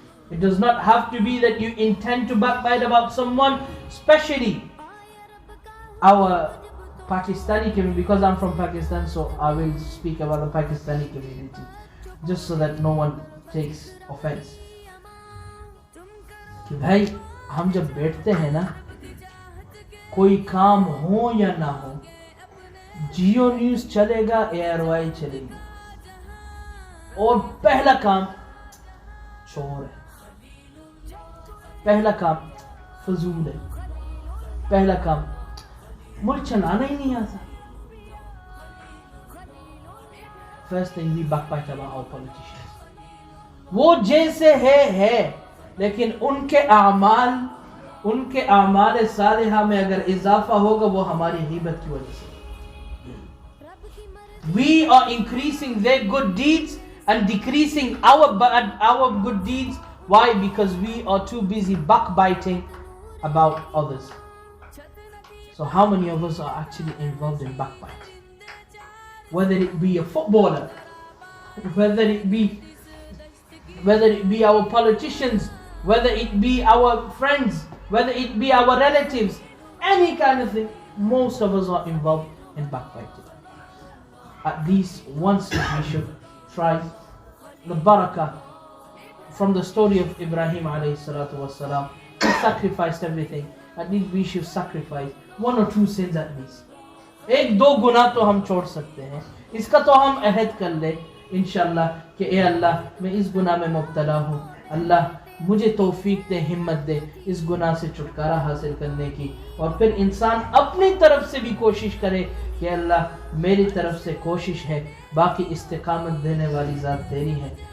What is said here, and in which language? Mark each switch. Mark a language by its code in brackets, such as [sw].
[en] It does not have to be that you intend to backbite about someone, especially our Pakistani community, because I'm from Pakistan, so I will speak about the Pakistani community, just so that no one takes offense. [hi] कि भाई हम जब बैठते हैं ना, कोई काम हो या ना हो, जियो न्यूज़ चलेगा, एयरवाई चलेगी, और पहला काम चोर है, पहला काम फजूल है, पहला काम मुझे चलाना ही नहीं आता. [en] First thing we backbite about our politicians. [hi] वो जैसे है, लेकिन उनके आमाल सालिहा में अगर इजाफा होगा वो हमारी गीबत की वजह से। [en] We are increasing their good deeds and decreasing our good deeds. Why? Because we are too busy backbiting about others. So how many of us are actually involved in backbiting? Whether it be a footballer, whether it be our politicians, whether it be our friends, whether it be our relatives, any kind of thing, most of us are involved in backbiting. At least once we should try the barakah from the story of Ibrahim alayhi salatu wasalam. He sacrificed everything. At least we should sacrifice 1 or 2 sins at least. [hi] 1-2 गुनाह तो हम छोड़ सकते हैं, इसका तो हम अहद कर ले इंशाअल्लाह कि ए अल्लाह मैं इस गुनाह में मुब्तला हूँ, अल्लाह मुझे तौफीक दे, हिम्मत दे इस गुनाह से छुटकारा हासिल करने की। और फिर इंसान अपनी तरफ से भी कोशिश करे कि अल्लाह मेरी तरफ से कोशिश है, बाकी इस्तिकामत देने वाली ज़ात तेरी है।